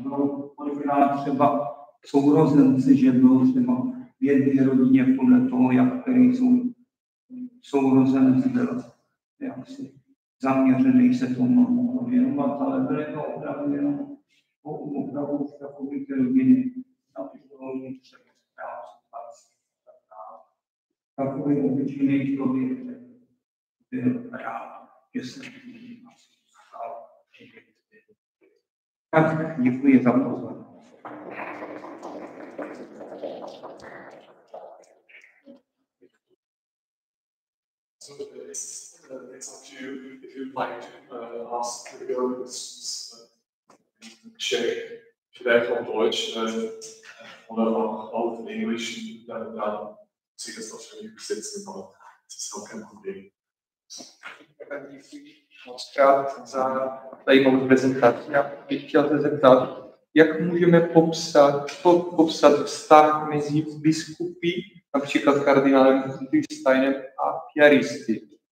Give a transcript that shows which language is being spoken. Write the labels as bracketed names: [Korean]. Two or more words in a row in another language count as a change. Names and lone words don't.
[Czech] Bylo možná třeba sourozenci, že bylo třeba v jedné rodině podle toho, jak který sourozenec byl jaksi zaměřený se tomu věnovat, ale byly to opravdu jenom opravdu takové ty rodiny, například třeba takový obyčejný člověk byl rád, že se stal. Tak děkuji za pozornost. [English] So it's up to you if you'd like to ask the questions in Czech, [German] vielleicht auf Deutsch oder auch in English, dann Sie das wahrscheinlich übersetzen, aber das ist auch kein Problem. [Czech] Moc krát za zajímavou prezentaci. Já bych chtěl se zeptat, jak můžeme popsat vztah mezi biskupy, například kardinálem Steinem a piaristy.